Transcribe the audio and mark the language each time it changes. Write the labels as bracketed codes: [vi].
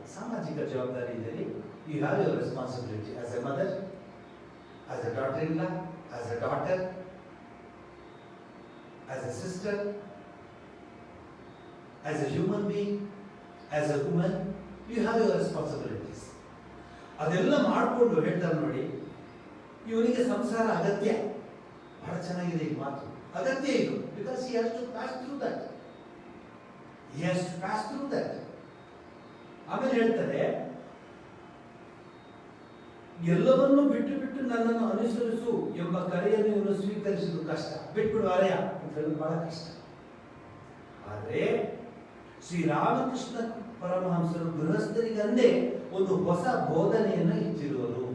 [kn] ಸಾಮಾಜಿಕ ಜವಾಬ್ದಾರಿ ಇದರಲ್ಲಿ [en] You have your responsibility as a mother, as a daughter in law, as a daughter, as a sister, as a human being, as a woman, you have your responsibilities. [kn] ಅದೆಲ್ಲ ಮಾಡಿಕೊಂಡು ಹೇಳ್ತಾರೆ ನೋಡಿ, ಇವರಿಗೆ ಸಂಸಾರ ಅಗತ್ಯ. ಬಹಳ ಚೆನ್ನಾಗಿದೆ ಈ ಮಾತು, ಅಗತ್ಯ ಇದು. [en] Because he has to pass through that. He has to pass through that. [kn] ಆಮೇಲೆ ಹೇಳ್ತಾರೆ, ಎಲ್ಲವನ್ನೂ ಬಿಟ್ಟು ಬಿಟ್ಟು ನನ್ನನ್ನು ಅನುಸರಿಸು ಎಂಬ ಕರೆಯನ್ನು ಇವನು ಸ್ವೀಕರಿಸುವುದು ಕಷ್ಟ. ಬಿಟ್ಬಿಡು ಅರೆಯ ಅಂತ ಹೇಳೋದು ಬಹಳ ಕಷ್ಟ. ಆದರೆ ಶ್ರೀರಾಮಕೃಷ್ಣ ಪರಮಹಂಸರು ಗೃಹಸ್ಥರಿಗಂದೇ ಒಂದು ಹೊಸ ಬೋಧನೆಯನ್ನು ಇಚ್ಚಿರುವರು.